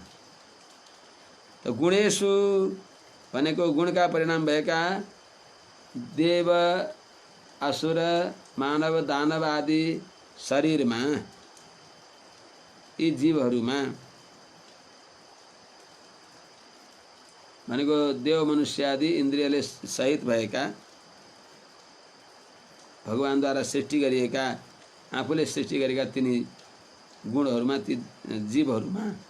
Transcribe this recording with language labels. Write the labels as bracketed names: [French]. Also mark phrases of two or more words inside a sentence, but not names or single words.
[Nepali] तो गुणेषु भनेको गुणका परिणाम भएका देव असुर मानव दानव आदि शरीरमा यी जीवहरूमा भनेको देव मनुष्य आदि इन्द्रियले सहित भएका भगवानद्वारा सृष्टि गरिएका आफूले सृष्टि गरेका तिनी गुणहरूमा ती जीवहरूमा